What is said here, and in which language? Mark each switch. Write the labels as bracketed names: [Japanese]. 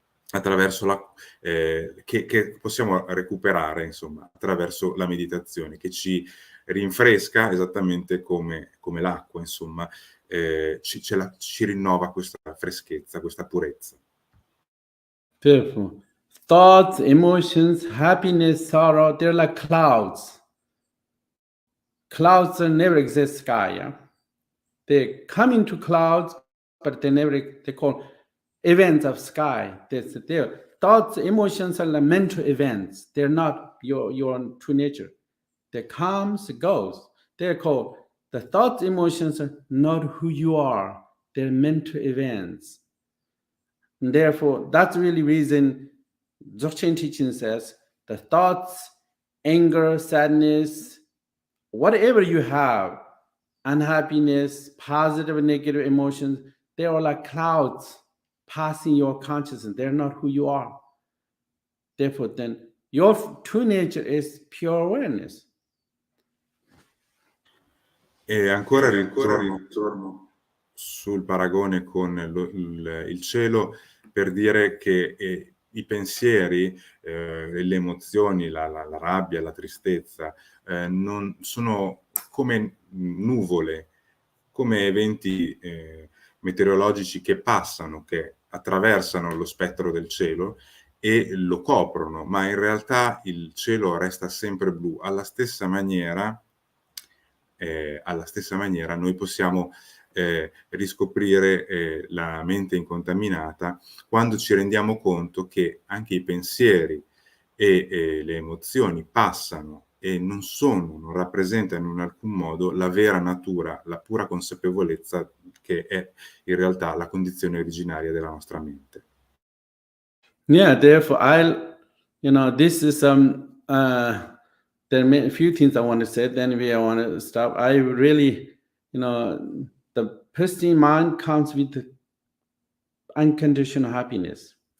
[Italian] attraverso che possiamo recuperare, insomma, attraverso la meditazione, che ci rinfresca esattamente come l'acqua, insomma, ci rinnova questa freschezza, questa purezza. [English] Beautiful. Thoughts, emotions, happiness, sorrow, they're like clouds. Clouds never exist sky, yeah? They come into clouds, but they call events of sky. Their thoughts, emotions are like mental events. They're not your true nature. They comes, goes. They're called, the thoughts, emotions are not who you are. They're mental events. And therefore, that's really reason Dzogchen teaching says the thoughts, anger, sadness, whatever you have, unhappiness, positive and negative emotions, they are like clouds passing your consciousness. They're not who you are. Therefore, then your true nature is pure awareness. [Italian] E ancora ritorno sul paragone con il cielo, per dire che i pensieri, le emozioni, la rabbia, la tristezza, non sono come nuvole, come eventi meteorologici che passano, che attraversano lo spettro del cielo e lo coprono, ma in realtà il cielo resta sempre blu. Alla stessa maniera noi possiamo riscoprire la mente incontaminata quando ci rendiamo conto che anche i pensieri e le emozioni passano e non rappresentano in alcun modo la vera natura, la pura consapevolezza che è in realtà la condizione originaria della nostra mente. [English] Yeah, therefore, this is there are a few things I want to say, then I want to stop. I really, the pristine mind comes with unconditional happiness.